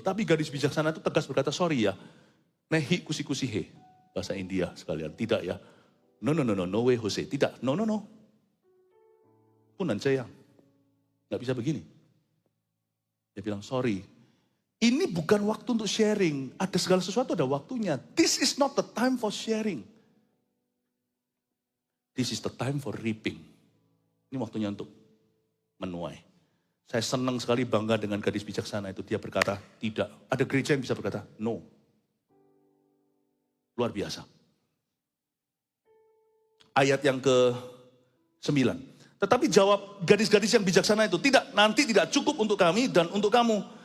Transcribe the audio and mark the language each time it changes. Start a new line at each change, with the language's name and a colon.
Indonesian: Tapi gadis bijaksana itu tegas berkata,
English: sorry
Indonesian: ya.
Hindi: Nehi kusi-kusi he.
Indonesian: Bahasa India sekalian. Tidak ya.
English: No way Jose.
Indonesian: Tidak.
English: No.
Indonesian: Punan sayang. Nggak bisa begini. Dia bilang,
English: sorry.
Indonesian: Ini bukan waktu untuk sharing. Ada segala sesuatu ada waktunya.
English: This is not the time for sharing. This is the time for reaping.
Indonesian: Ini waktunya untuk menuai. Saya senang sekali bangga dengan gadis bijaksana itu. Dia berkata, tidak. Ada gereja yang bisa berkata,
English: no.
Indonesian: Luar biasa. Ayat yang ke-9. Tetapi jawab gadis-gadis yang bijaksana itu, tidak, nanti tidak cukup untuk kami dan untuk kamu.